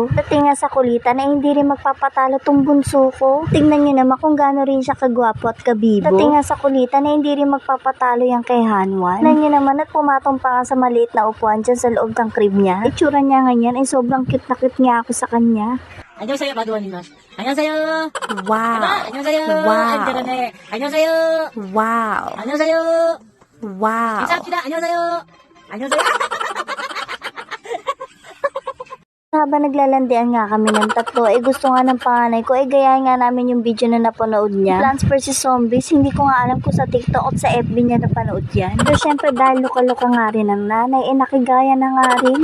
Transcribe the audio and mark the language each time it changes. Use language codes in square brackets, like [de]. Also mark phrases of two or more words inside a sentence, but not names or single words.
[tl] Dating nga sa kulitan hindi rin magpapatalo tong bunso ko. Tingnan nyo naman kung gaano rin siya kagwapo at kabibo. Dating nga sa kulitan hindi rin magpapatalo yung kay Hanwan. Tingnan nyo naman at pumatong pa nga sa maliit na upuan dyan sa loob ng crib niya. Itsura niya ganyan ay sobrang cute na cute niya ako sa kanya. [ko] 안녕하세요, 마두원입니다. 안녕하세요. Wow. 안녕하세요. Wow. 안녕하세요. 안녕하세요. Wow. 안녕하세요. Wow. 감사합니다. 안녕하세요. 안녕하세요. [tl] Habang naglalandian nga kami ng tatlo, gusto nga ng panganay ko, gayahin nga namin yung video na napanood niya. Plants vs Zombies, hindi ko nga alam kung sa TikTok o sa FB niya napanood yan. Pero syempre dahil luka-luka nga rin ng nanay, nakigaya na nga rin.